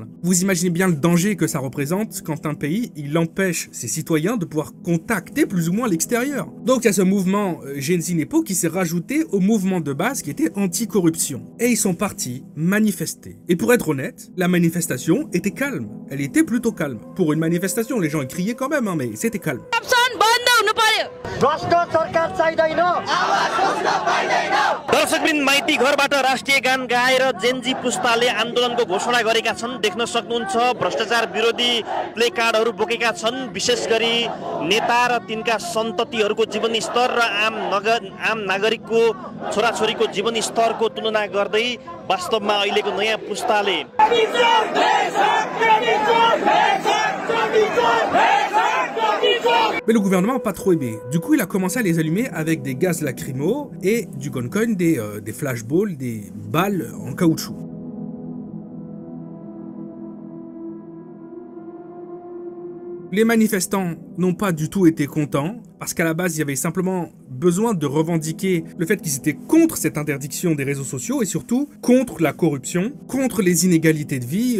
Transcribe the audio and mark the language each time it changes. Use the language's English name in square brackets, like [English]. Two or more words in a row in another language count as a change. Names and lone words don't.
[French] Vous imaginez bien le danger que ça représente quand un pays, il empêche ses citoyens de pouvoir contacter plus ou moins l'extérieur. Donc il y a ce mouvement Gen Z Nepo qui s'est rajouté au mouvement de base qui était anti-corruption. Et ils sont partis manifester. Et pour être honnête, la manifestation était calme. Elle était plutôt calme. Pour une manifestation, les gens ils criaient quand même, hein, mais c'était calme. [Nepali] दर्शकवृन्द माइती घरबाट राष्ट्रिय गान गाएर जेनजी पुस्ताले आन्दोलनको घोषणा गरेका छन्। देख्न सक्नुहुन्छ भ्रष्टाचार विरोधी प्ले कार्डहरू बोकेका छन्। विशेष गरी नेता र तिनका सन्ततिहरूको जीवनस्तर र आम नागरिकको छोराछोरीको जीवनस्तरको तुलना गर्दै वास्तवमा अहिलेको नयाँ पुस्ताले [French] Mais le gouvernement n'a pas trop aimé. Du coup, il a commencé à les allumer avec des gaz lacrymaux et du guncoin, des flashballs, des balles en caoutchouc. Les manifestants n'ont pas du tout été contents, parce qu'à la base, il y avait simplement besoin de revendiquer le fait qu'ils étaient contre cette interdiction des réseaux sociaux et surtout contre la corruption, contre les inégalités de vie.